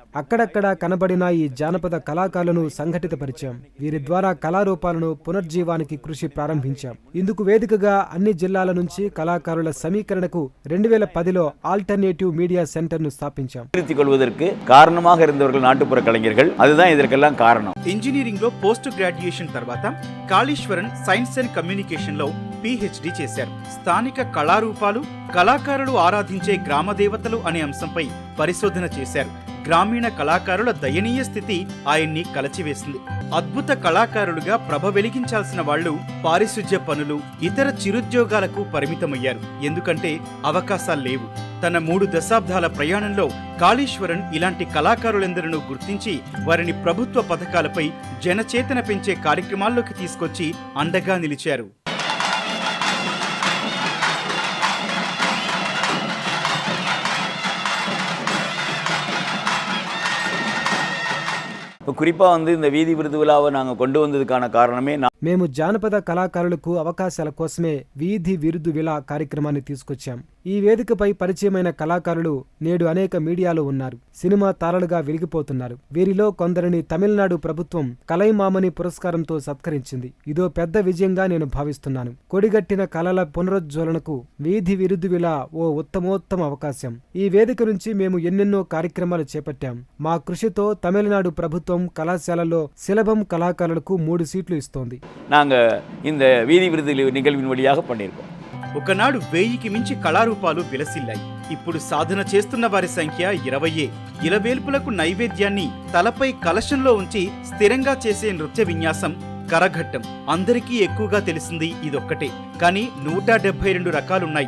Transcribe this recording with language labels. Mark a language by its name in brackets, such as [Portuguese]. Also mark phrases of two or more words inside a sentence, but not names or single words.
[Telugu] అక్కడక్కడ కనబడిన ఈ జానపద కళాకారులను సంఘటితపరిచాం. వీరి ద్వారా కళారూపాలను పునర్జీవానికి కృషి ప్రారంభించాం. ఇందుకు వేదికగా అన్ని జిల్లాల నుంచి కళాకారుల సమీకరణకు 2010లో ఆల్టర్నేటివ్ మీడియా సెంటర్ ను స్థాపించాం. [Tamil] కారణமாக இருந்தவர்கள் [Telugu] నాటుపుర కళాకారులు. [Tamil] அதுதான் இதற்கெல்லாம் కారణం. [Telugu] ఇంజనీరింగ్ లో [English] post graduation [Telugu] తర్వాత కాళీశ్వరన్ [English] science and communication [Telugu] లో PhD చేశారు. స్థానిక కళారూపాలు, కళాకారులు ఆరాధించే గ్రామదేవతలు అనే అంశంపై పరిశోధన చేశారు. గ్రామీణ కళాకారుల దయనీయ స్థితి ఆయన్ని కలచివేసింది. అద్భుత కళాకారులుగా ప్రభ వెలిగించాల్సిన వాళ్లు పారిశుధ్య పనులు, ఇతర చిరుద్యోగాలకు పరిమితమయ్యారు. ఎందుకంటే అవకాశాలు లేవు. తన 3 దశాబ్దాల ప్రయాణంలో కాళీశ్వరన్ ఇలాంటి కళాకారులెందరినూ గుర్తించి వారిని ప్రభుత్వ పథకాలపై జనచేతన పెంచే కార్యక్రమాల్లోకి తీసుకొచ్చి అండగా నిలిచారు. [Tamil] குறிப்பா இந்த வீதி விருது விழாவை நாங்க கொண்டு வந்ததுக்கான காரணமே [Telugu] మేము జానపద కళాకారులకు అవకాశాల కోసమే వీధి విరుదు విళ కార్యక్రమాన్ని తీసుకొచ్చాం. ఈ వేదికపై పరిచయమైన కళాకారులు నేడు అనేక మీడియాలో ఉన్నారు. సినిమా తారలుగా వెలిగిపోతున్నారు. వీరిలో కొందరిని తమిళనాడు ప్రభుత్వం కలైమామణి పురస్కారంతో సత్కరించింది. ఇదో పెద్ద విజయంగా నేను భావిస్తున్నాను. కొడిగట్టిన కళల పునరుజ్వలనకు వీధి విరుదు విళ ఓ ఉత్తమోత్తమ అవకాశం. ఈ వేదిక నుంచి మేము ఎన్నెన్నో కార్యక్రమాలు చేపట్టాం. మా కృషితో తమిళనాడు ప్రభుత్వం కళాశాలలో సిలబం కళాకారులకు 3 సీట్లు ఇస్తోంది. [Tamil] நாங்க இந்த வீதி விருது நிகழ்வின் வழியாக பண்ணியிருக்கோம். [Telugu] ఒకనాడు 1000కి మించి కళారూపాలు విలసిల్లాయి. ఇప్పుడు సాధన చేస్తున్న వారి సంఖ్య 20. ఇలవేల్పులకు నైవేద్యాన్ని తలపై కలశంలో ఉంచి స్థిరంగా చేసే నృత్య విన్యాసం కరఘట్టం. అందరికీ ఎక్కువగా తెలిసింది ఇదొక్కటే. కానీ 172 రకాలున్నాయి.